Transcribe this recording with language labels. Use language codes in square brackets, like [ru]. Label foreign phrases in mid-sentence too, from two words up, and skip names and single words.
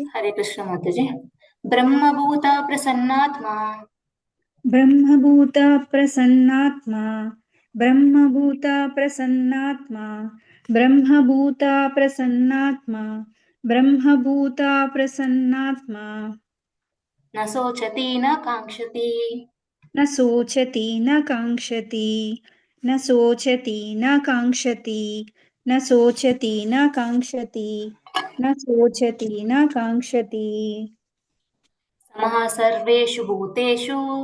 [sa] హరే కృష్ణ మాతాజీ. బ్రహ్మభూత ప్రసన్నాత్మా బ్రహ్మభూత ప్రసన్నాత్మా బ్రహ్మభూత ప్రసన్నాత్మా బ్రహ్మభూత ప్రసన్నాత్మా బ్రహ్మభూత ప్రసన్నాత్మా న శోచతి న కాంక్షతి న శోచతి న కాంక్షతి న శోచతి న కాంక్షతి న శోచతి న కాంక్షతి న శోచతి న కాంక్షతి సమః సర్వేషు భూతేషు